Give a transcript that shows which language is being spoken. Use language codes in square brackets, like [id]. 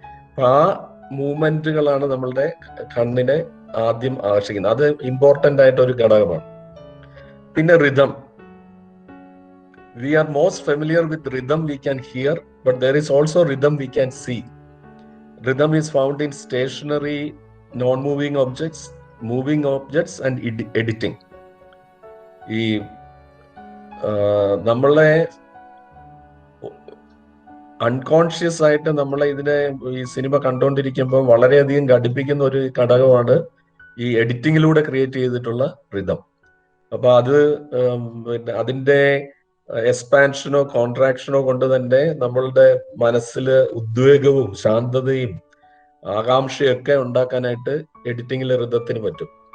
[ml] അപ്പൊ ആ മൂവ്മെന്റുകളാണ് നമ്മളുടെ കണ്ണിനെ ആദ്യം ആകർഷിക്കുന്നത്. അത് ഇമ്പോർട്ടന്റ് ആയിട്ട് ഒരു ഘടകമാണ്. പിന്നെ rhythm. [en] We are most familiar with rhythm we can hear, but there is also rhythm we can see. Rhythm is found in stationary, non-moving objects, moving objects and editing. [ml] ഈ നമ്മളെ അൺകോൺഷ്യസ് ആയിട്ട് നമ്മളെ ഇതിനെ ഈ സിനിമ കണ്ടുകൊണ്ടിരിക്കുമ്പോൾ വളരെയധികം ഘടിപ്പിക്കുന്ന ഒരു ഘടകമാണ് ഈ എഡിറ്റിങ്ങിലൂടെ ക്രിയേറ്റ് ചെയ്തിട്ടുള്ള റിതം. അപ്പൊ അത് പിന്നെ അതിന്റെ എക്സ്പാൻഷനോ കോൺട്രാക്ഷനോ കൊണ്ട് തന്നെ നമ്മളുടെ മനസ്സിൽ ഉദ്വേഗവും ശാന്തതയും ആകാംക്ഷയൊക്കെ ഉണ്ടാക്കാനായിട്ട് എഡിറ്റിംഗിലെ റിതത്തിന് പറ്റും.